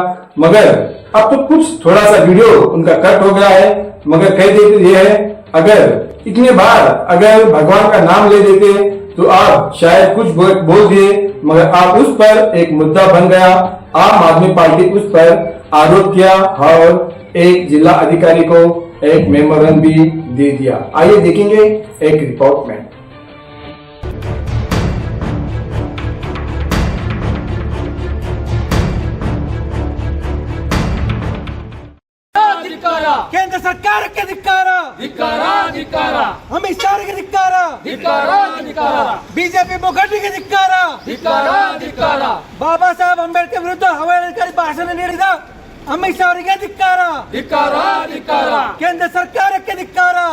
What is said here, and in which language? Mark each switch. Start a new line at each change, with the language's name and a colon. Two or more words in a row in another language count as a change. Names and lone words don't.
Hindi: मगर अब तो कुछ थोड़ा सा वीडियो उनका कट हो गया है, मगर कह देते ये है, अगर इतने बार अगर भगवान का नाम ले देते तो आप शायद कुछ बोल दिए, मगर आप उस पर एक मुद्दा बन गया। आम आदमी पार्टी उस पर आरोप किया और एक जिला अधिकारी को एक मेमोरेंडम भी दे दिया। आइए देखेंगे एक रिपोर्ट में।
Kannada: ಕೇಂದ್ರ ಸರ್ಕಾರಕ್ಕೆ ಧಿಕ್ಕಾರ, ಅಮಿತ್ ಶಾಗೆ ಧಿಕ್ಕಾರ, ಬಿಜೆಪಿ ಮುಖಂಡರಿಗೆ ಧಿಕ್ಕಾರ, ಬಾಬಾ ಸಾಹೇಬ್ ಅಂಬೇಡ್ಕರ್ ವಿರುದ್ಧ ಅವಹೇಳನಕಾರಿ ಭಾಷಣ ನೀಡಿದ ಅಮಿತ್ ಶಾ ಅವರಿಗೆ ಧಿಕ್ಕಾರ, ಕೇಂದ್ರ ಸರ್ಕಾರಕ್ಕೆ ಧಿಕ್ಕಾರ,